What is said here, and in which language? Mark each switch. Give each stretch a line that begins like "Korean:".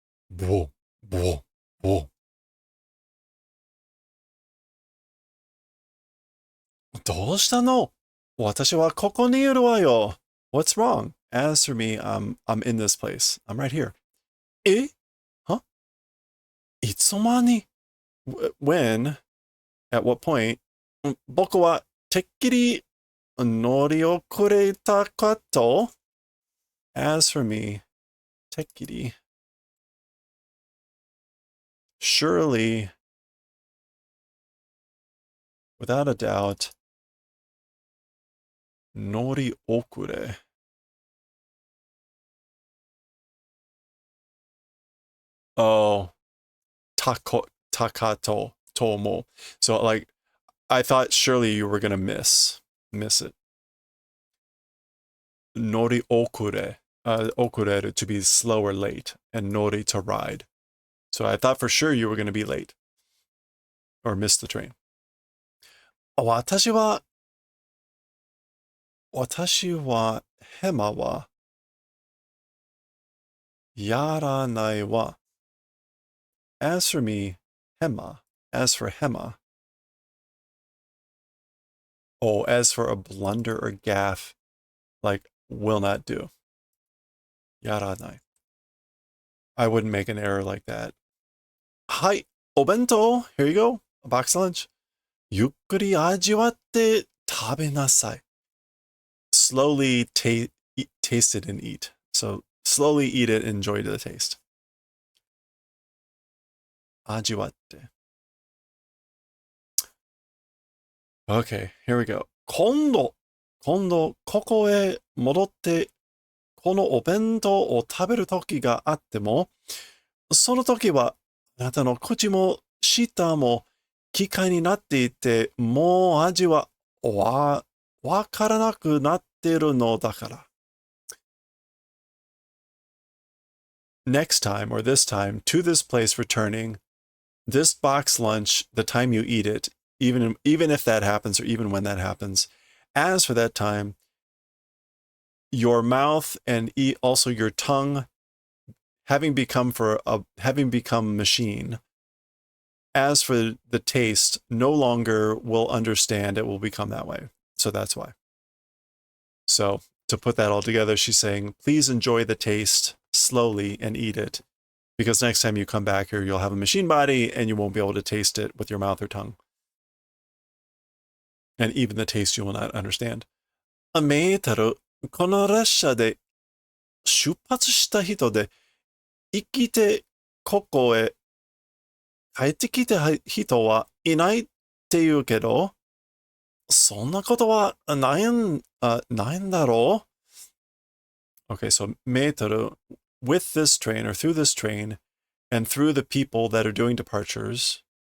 Japanese: ボボボどうしたの私はここにいるわよ
English: What's wrong? As for me, I'm in this place. I'm right here. え Huh?
Japanese: いつの間に
English: When? At what point?
Japanese: 僕はてっきり乗り遅れたかと
English: As for me, てっきり Surely, without a doubt, 乗り遅れ Oh, takato, tomo. So, like, I thought surely you were gonna miss it. Nori okure, okureru to be slow or late, and nori to ride. So I thought for sure you were gonna be late or miss the train.
Japanese: 私はヘマはやらないわ
English: As for me, hema. As for hema. Oh, as for a blunder or gaffe, like, will not do. Yaranai. I wouldn't make an error like that. Hi, obento. Here you go. A box lunch.
Japanese: Yukkuri ajiwatte tabenasai.
English: Slowly taste it and eat. So slowly eat it and enjoy the taste.
Japanese: Ajiwatte.
English: Okay, here we go.
Japanese: 今度、ここへ戻って、このお弁当を食べる時があっても、その時は、あなたの口も舌も機械になっていて、もう味はわからなくなっているのだから。
English: Next time, or this time, to this place returning, this box lunch, the time you eat it, even if that happens, or even when that happens, as for that time, your mouth and also your tongue, having become machine, as for the taste, no longer will understand. It will become that way. So that's why. So to put that all together, she's saying, please enjoy the taste slowly and eat it, because next time you come back here, you'll have a machine body and you won't be able to taste it with your mouth or tongue. And even the taste you will not understand.
Japanese: メータル、この列車で出発した人で生きてここへ帰ってきた人はいないって言うけど、そんなことはないんだろう
English: Okay, so メータル with this train or through this train and through the people that are doing departures,